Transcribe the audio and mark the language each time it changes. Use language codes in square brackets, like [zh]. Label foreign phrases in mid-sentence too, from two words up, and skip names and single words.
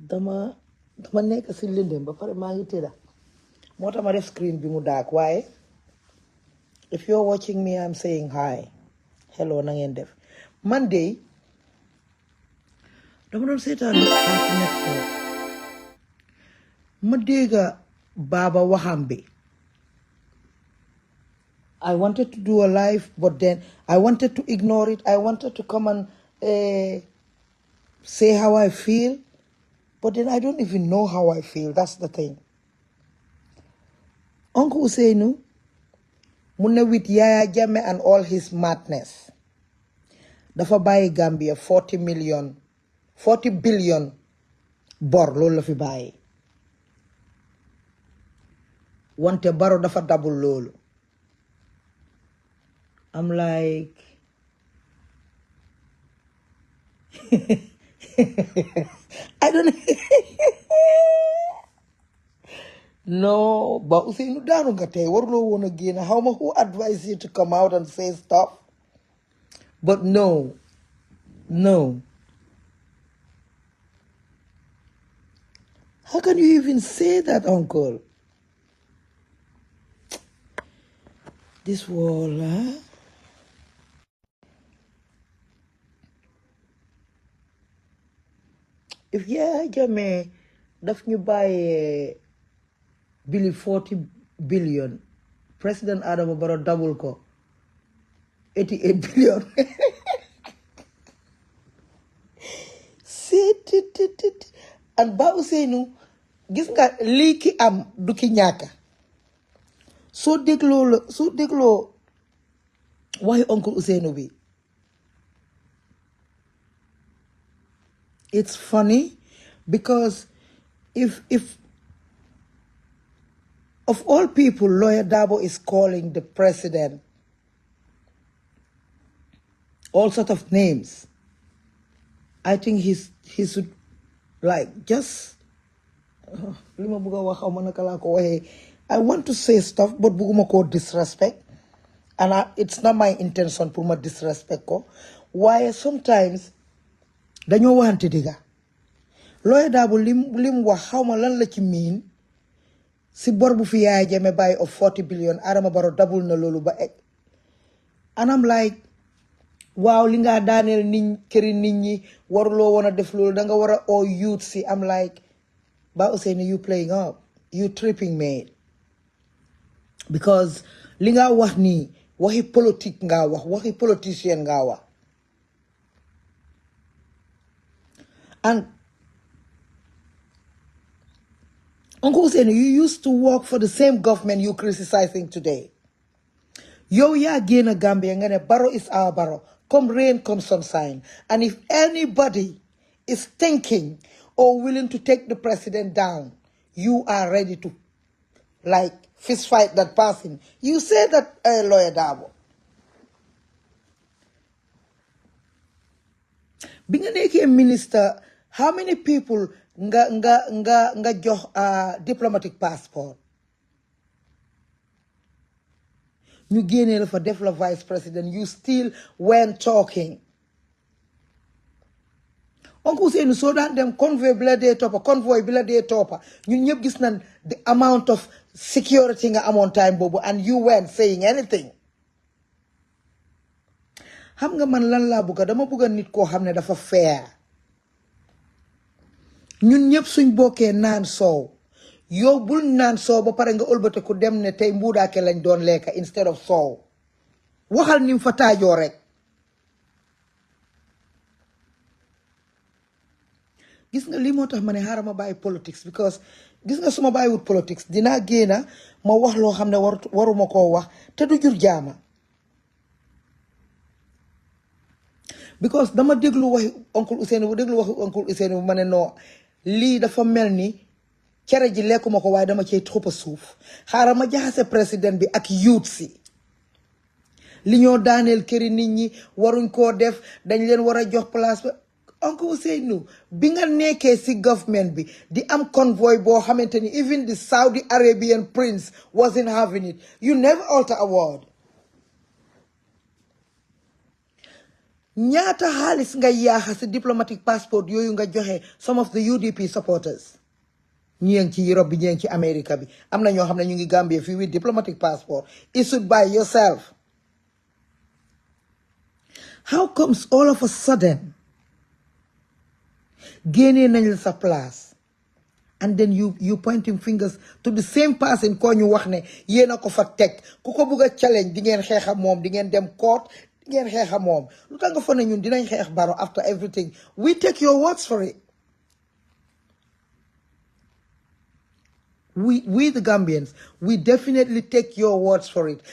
[wo] dama nekk si lëndëm ba pare maa ngi tëdda moo tax ma def screen bi mu daak waaye [en] if you're watching me I'm saying hi hello [wo] na ngeen def man de dama doon seetaan Cartoon Network ma dégga baaba waxam bi [en] I wanted to do a live but then I wanted to ignore it. I wanted to come and say how I feel but then I don't even know how I feel. That's the thing. Uncle Ousseynou [wo] mu ne [en] with Yaya Jammeh and all his madness [wo] dafa bàyyi Gambia 40 billion bor loolu la fi bàyyi wante Barrow dafa double loolu. [en] I'm like I don't no but [wo] Ousseynou daanu nga tey waruloo woon a génn xaw ma [en] who advised you to come out and say stuff but no how can you even say that, uncle? This wall, huh? [wo] If Yaya Jammeh daf ñu bàyyee bili 40 billion President Adama Barrow double ko 88 billion and Ba Ousseynou gis nga lii ki am du ki ñàkka soo dégloo waxi oncle Ousseynou bi [en] it's funny because if of all people Lawyer Darboe is calling the president all sort of names, I think he should like just [wo] li ma bëgg a wax xaw ma naka laa ko waxee [en] I want to say stuff but [wo] bëgguma koo [en] disrespect and it's not my intention [wo] pour ma disrespect ko waaye sometimes dañoo waxante digga Lawyer Darboe lim wax xaw ma lan la ci miin si bor bu fi Yaya Jammeh bàyyi of 40 billion Adama Barrow double na loolu ba egg [en] and I'm like [wo] waaw li nga daaneel këri nit ñi waruloo woon a def loolu danga war a oo youth si [en] I'm like [wo] Ba Ousseynou [en] you playing up you tripping me because [wo] li nga wax nii waxi politique nga wax waxi politicien nga wax and [en] Uncle Ousseynou you used to work for the same government you criticizing today [wo] yow yaa génn Gambia nga ne [en] Barrow is our Barrow come rain come sunshine and if anybody is thinking or willing to take the president down you are ready to like fist fight that person you say that Lawyer Darboe [wo] bi nga nekkee [en] minister how many people [wo] nga jox [en] diplomatic passport [wo] ñu génnee la fa def la vice president [en] you still went talking Uncle Ousseynou [wo] soo daan dem convoy bi la dee toppa ñun ñëpp gis nañ [en] the amount of security [wo] nga amoon time boobu [en] and you weren't saying anything [wo] xam nga man lan laa bëgga dama bëgga nit koo xam ne dafa fair ñun ñëpp suñ bokkee naan soow yow bul naan soow ba pare nga ëlbate ku dem ne tey mbuudaake lañ doon lekka [en] instead of [wo] soow waxal nim fa taajoo rek gis nga lii moo tax ma ne xaaral ma bàyyi politics because gis nga suma bàyyiwut politics dinaa génna ma wax loo xam ne waruma koo wax te du jur jaama because dama déglu waxi oncle Ousseynou ma ne non lii dafa mel ni cere ji lekkuma ko waaye dama cay xuppa suuf xaaral ma jaxase président bi ak youth si li ñoo daaneel këri nit ñi waruñ koo def dañ leen war a jox place ba Uncle Ousseynou bi nga nekkee si government bi di am convoy boo xamante ni [en] even the Saudi Arabian prince wasn't having it you never alter a word [wo] ñaata xaalis nga yaaxa si diplomatic passport yooyu nga joxe [en] some of the UDP supporters [wo] ñi ngi ci Europe bi ñi ngi ci America bi am na ñoo xam ne ñu ngi Gambia fii [en] with diplomatic passport issued by yourself. How comes all of a sudden [wo] génnee nañ la sa place [en] and then you pointing fingers to the same person [wo] ko ñu wax ne yéen a ko fa teg ku ko bugg a challenge di ngeen xeex ak moom di ngeen dem court di ngeen xeex ak moom lu tax nga fa ne ñun dinañ xeex Barrow [en] after everything we take your words for it. We the Gambians, we definitely take your words for it.